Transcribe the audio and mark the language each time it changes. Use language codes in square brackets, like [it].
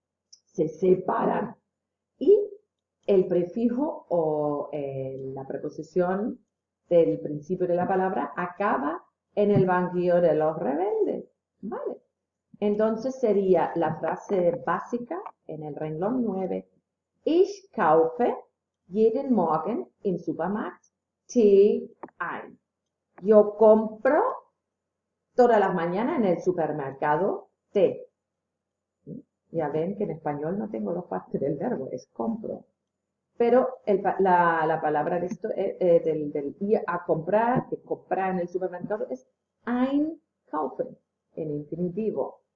[es] Se separan. Y el prefijo o la preposición del principio de la palabra acaba en el banquillo de los rebeldes. ¿Vale? Entonces sería la frase básica en el renglón 9. [de] Ich kaufe jeden Morgen im Supermarkt Tee ein. [es] Yo compro todas las mañanas en el supermercado té. Ya ven que en español no tengo los partes del verbo, es compro. Pero la palabra de esto del ir a comprar, de comprar en el supermercado, es einkaufen, en infinitivo.